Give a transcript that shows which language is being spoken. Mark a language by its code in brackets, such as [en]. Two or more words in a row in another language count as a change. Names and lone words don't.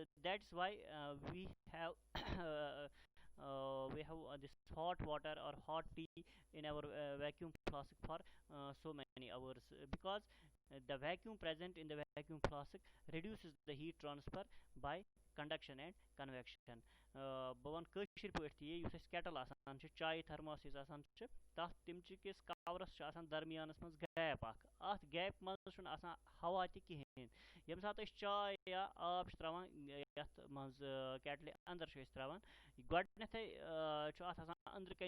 [en] That's why we have this hot water or hot tea in our vacuum faucet for so many hours, because the vacuum present in the vacuum faucet reduces the heat transfer by conduction and convection. [ks] بہٕ وَنہٕ کٲشِر پٲٹھۍ تہِ یُس اَسہِ کیٹل آسان چھِ چایہِ تھرماس یُس آسان چھِ تَتھ تِمچہِ کِس کورَس چھُ آسان درمیانَس منٛز گیپ اکھ اَتھ گیپ منٛز چھُنہٕ آسان ہوا تہِ کِہیٖنۍ ییٚمہِ ساتہٕ أسۍ چاے یا آب چھِ تراوان یَتھ منٛز کیٹلہِ اَندر چھِ أسۍ تراوان گۄڈٕنیٚتھٕے چھُ اَتھ آسان أنٛدرٕ کَنۍ